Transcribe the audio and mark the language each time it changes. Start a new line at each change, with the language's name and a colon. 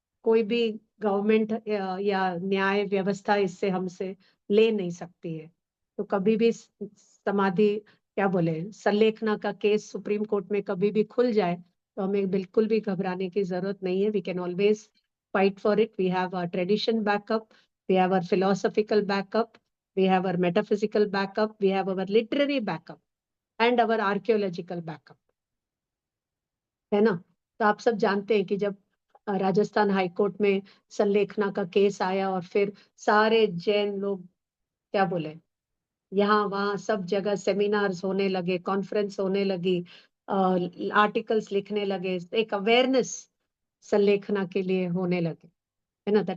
Hindi: कोई भी गवर्नमेंट या न्याय व्यवस्था इससे हमसे ले नहीं सकती है। तो कभी भी समाधि, क्या बोले, संलेखना का केस सुप्रीम कोर्ट में कभी भी खुल जाए, तो हमें बिल्कुल भी घबराने की जरूरत नहीं है।
English: We can always fight for it. We have a tradition backup, we have a philosophical backup, we have our metaphysical backup, we have our literary backup and our archaeological backup,
Hindi: है ना। तो आप सब जानते हैं कि जब राजस्थान हाई कोर्ट में संलेखना का केस आया, और फिर सारे जैन लोग, क्या बोले, यहाँ वहाँ सब जगह सेमिनार्स होने लगे, कॉन्फ्रेंस होने लगी, आर्टिकल्स लिखने लगे, एक अवेयरनेस संलेखना के लिए होने लगे, है ना।